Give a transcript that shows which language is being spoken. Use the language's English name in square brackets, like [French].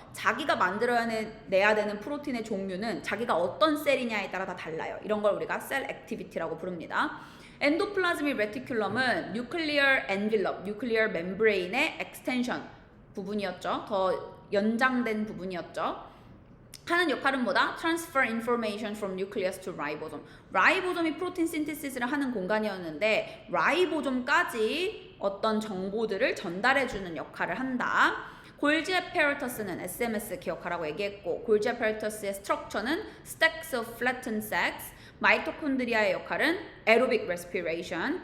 [Korean] 자기가 만들어내야 되는 프로틴의 종류는 자기가 어떤 셀이냐에 따라 다 달라요. 이런 걸 우리가 셀 액티비티라고 부릅니다. 엔도플라즈믹 레티큘럼은 뉴클리어 엔빌럽, 뉴클리어 멤브레인의 엑스텐션 부분이었죠. 더 연장된 부분이었죠. 하는 역할은 뭐다? [English] Transfer information from nucleus to ribosome. [Korean] 라이보솜이 프로틴 신테시스를 하는 공간이었는데 라이보솜까지 어떤 정보들을 전달해주는 역할을 한다. 골지 애페러터스는 SMS 기억하라고 얘기했고 골지 애페러터스의 스트럭처는 [English] stacks of flattened sacs. [Korean] 마이토콘드리아의 역할은 [English] aerobic respiration.